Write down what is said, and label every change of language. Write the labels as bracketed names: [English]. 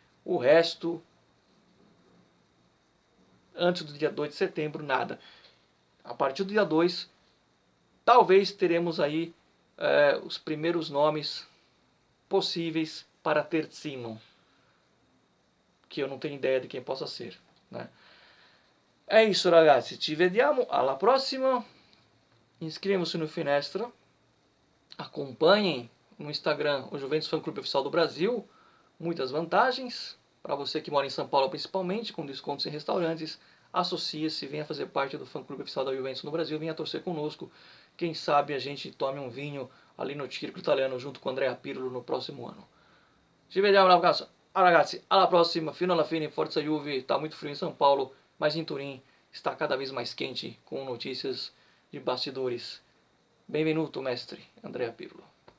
[Portuguese] O resto, antes do dia 2 de setembro, nada. A partir do dia 2, talvez teremos aí os primeiros nomes possíveis para Terzino, que eu não tenho ideia de quem possa ser, né? É isso, [Italian] ragazzi, ci vediamo alla prossima. [Portuguese] Inscrevam-se no Finestra, acompanhem no Instagram o Juventus Fan Clube Oficial do Brasil, muitas vantagens para você que mora em São Paulo principalmente, com descontos em restaurantes. Associe-se, venha fazer parte do Fã Clube Oficial da Juventus no Brasil, venha torcer conosco. Quem sabe a gente tome um vinho ali no Circo Italiano junto com o Andrea Pirlo no próximo ano. [Italian] Ci vediamo ragazzi, alla prossima, fino alla fine, forza Juve. [Portuguese] Está muito frio em São Paulo, mas em Turim está cada vez mais quente com notícias de bastidores. [Italian] Benvenuto, [Portuguese] mestre Andrea Pirlo.